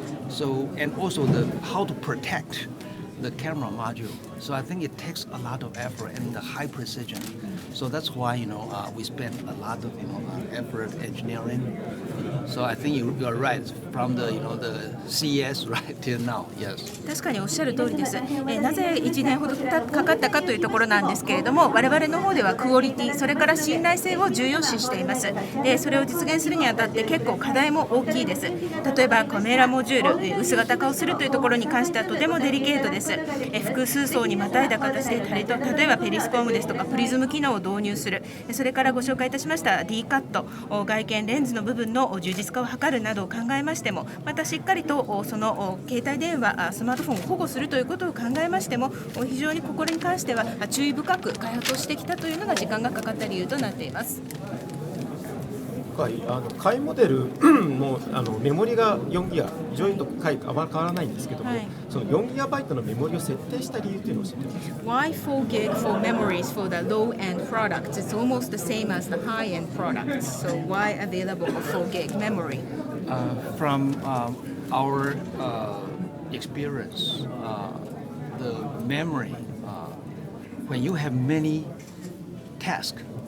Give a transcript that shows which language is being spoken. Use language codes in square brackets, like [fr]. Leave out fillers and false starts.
[en] So, and also how to protect the camera module. So I think it takes a lot of effort and the high precision. So that's why we spend a lot of effort engineering. So I think you are right from the CES right till now. Yes. [ja] 確かにおっしゃる通りです。なぜ1年ほどかかったかというところなんですけれども、我々の方ではクオリティ、それから信頼性を重要視しています。で、それを実現するにあたって結構課題も大きいです。例えばカメラモジュール、薄型化をするというところに関してはとてもデリケートです。複数層にまたいだ形で例えばペリスコームですとかプリズム機能を導入する。それからご紹介いたしました D カット、外見レンズの部分の充実化を図るなどを考えましても、またしっかりとその携帯電話、スマートフォンを保護するということを考えましても、非常にここに関しては注意深く開発をしてきたというのが時間がかかった理由となっています。下位モデルのメモリが4ギガ、上位と下位あまり変わらないんですけども、その4ギガバイトのメモリを設定した理由というのを教えてください。 [en] Why 4 gig for memories for the low-end products? It's almost the same as the high-end products. So why available a 4 gig memory? From our experience, the memory, when you have many tasks